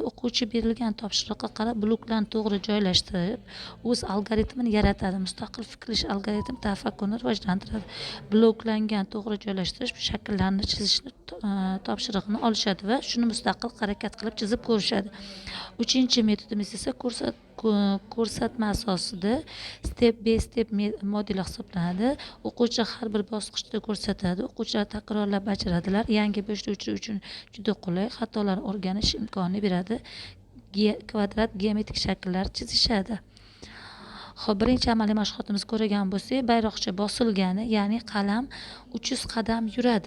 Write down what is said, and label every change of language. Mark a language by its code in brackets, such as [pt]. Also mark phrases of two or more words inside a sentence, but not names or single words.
[uz] O'quvchi berilgan topshiriqqa qarab bloklarni to'g'ri joylashtirib, o'z algoritmini yaratadi. Mustaqil fikrlash algoritm tafakkurni rivojlantiradi. Bloklangan to'g'ri joylashtirish shakllarni chizishni topshirig'ini olishadi va shuni mustaqil harakat qilib chizib ko'rishadi. Uchinchi metodimiz esa ko'rsatma asosida [en] step by step [uz] model hisoblanadi. O'quvchi har bir bosqichda ko'rsatadi. O'quvchilar takrorlab bajaradilar. Yangi boshlovchilar uchun juda qulay, xatolarni o'rganish imkonini beradi. Kvadrat, geometrik shakllar chizishadi. Xo'p, birinchi amaliy mashg'ulotimizni ko'rgan bo'lsak, bayroqcha bosilgani, ya'ni qalam 300 qadam yuradi.